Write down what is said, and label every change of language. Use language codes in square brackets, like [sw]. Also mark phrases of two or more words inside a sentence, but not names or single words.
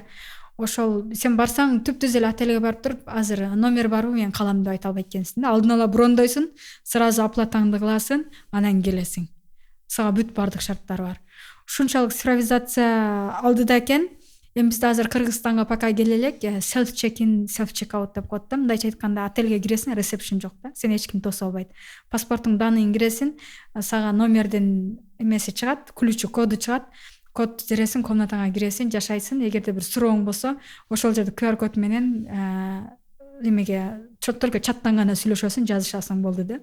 [ky] Ошол сен барсаң түп-түз эле отельге барып туруп, азыр номер барбы мен калам деп айта албайт экенсиң да. Алдын ала брондойсуң, сразу оплатаңды кыласың, анан келесиң. Сага бүт бардык шарттары бар. Ушунчалык цифровизация алдыда экен. Эми бизде азыр Кыргызстанга пока келе элек, [en] self check-in, self check-out [ky] деп коет да. Мындайча айтканда отельге киресиң, ресепшн жок да. Сени эч ким тосо албайт. Паспортуң даныйын киресиң, сага номердин эмеси чыгат, ключу коду чыгат. Код жересиң, комнатаңа киресиң, жашайсың. Эгерде бир сурооң болсо, ошол жерде QR код менен эмеге только чаттан гана сүйлөшөсүң, жазышасың болду да.